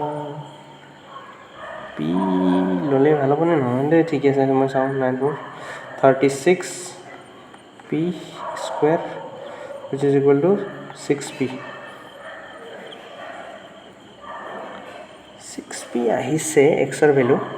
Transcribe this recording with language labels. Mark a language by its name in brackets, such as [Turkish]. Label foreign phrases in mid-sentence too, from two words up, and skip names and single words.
[Assamese] पी ল'লে ভাল হ'বনে নহয় দে ঠিক আছে মই চাওঁ 36 p স্কুৱেৰ [English] which is equal to 6p [Assamese] 6p আহিছে এক্সৰ ভেলু